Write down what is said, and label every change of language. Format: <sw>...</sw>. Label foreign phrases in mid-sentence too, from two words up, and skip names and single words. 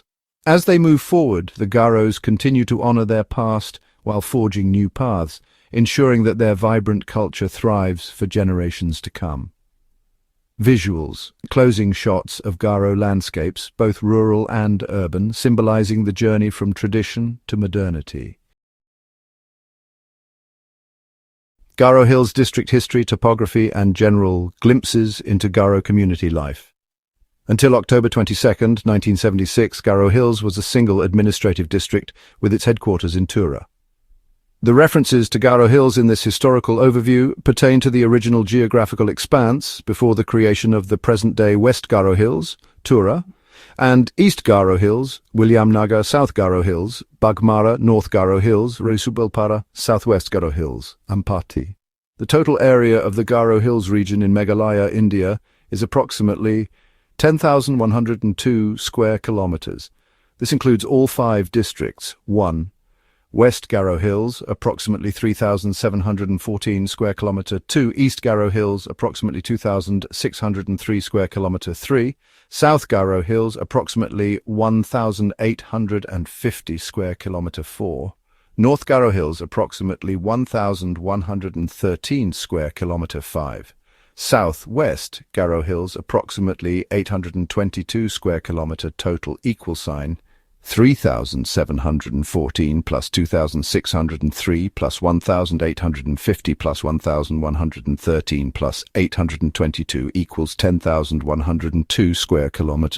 <en>As they move forward, the Garos continue to honor their past while forging new paths, ensuring that their vibrant culture thrives for generations to come. Visuals, closing shots of Garo landscapes, both rural and urban, symbolizing the journey from tradition to modernity. Garo Hills district history, topography, and general glimpses into Garo community life. Until October 22, 1976, Garo Hills was a single administrative district with its headquarters in Tura. The references to Garo Hills in this historical overview pertain to the original geographical expanse before the creation of the present-day West Garo Hills, Tura, and East Garo Hills, Williamnagar, South Garo Hills, Bagmara, North Garo Hills, Resubulpara, Southwest Garo Hills, Ampati. The total area of the Garo Hills region in Meghalaya, India, is approximately 10,102 square kilometers. This includes all 5 districts. 1. West Garo Hills, approximately 3,714 square kilometer. 2. East Garo Hills, approximately 2,603 square kilometer. 3. South Garo Hills, approximately 1,850 square kilometer. 4. North Garo Hills, approximately 1,113 square kilometer. 5. Southwest Garo Hills, approximately 822 square kilometer. Total equal sign 3,714 plus 2,603 plus 1,850 plus 1,113 plus 822 equals 10,102 square kilometer.</en>